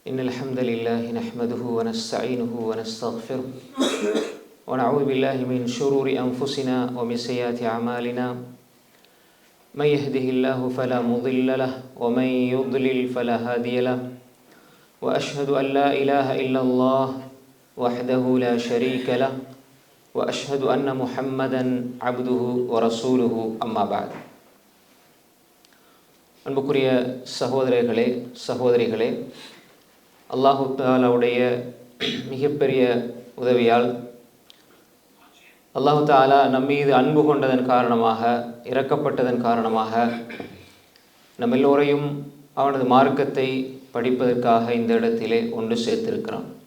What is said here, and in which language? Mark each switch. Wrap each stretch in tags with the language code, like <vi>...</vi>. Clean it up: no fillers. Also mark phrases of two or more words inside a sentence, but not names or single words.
<ar>إن الحمد لله نحمده ونستعينه ونستغفره ونعوذ بالله من شرور أنفسنا ومن سيئات أعمالنا من يهده الله فلا مضل له ومن يضلل فلا هادي له وأشهد أن لا إله إلا الله وحده لا شريك له وأشهد أن محمدا عبده ورسوله أما بعد.</ar> <ta>அன்புக்குரிய சகோதரர்களே சகோதரிகளே,</ta> <ar>الله تعالى</ar> <ta>மிகப்பெரிய உதவியால்</ta> <ar>الله تعالى</ar> <ta>நம்மீது அன்பு கொண்டதன் காரணமாக, இரக்கப்பட்டதன் காரணமாக நம் எல்லோரையும் அவனது மார்க்கத்தை படிப்பதற்காக இந்த இடத்திலே ஒன்று சேர்த்திருக்கிறான்.</ta>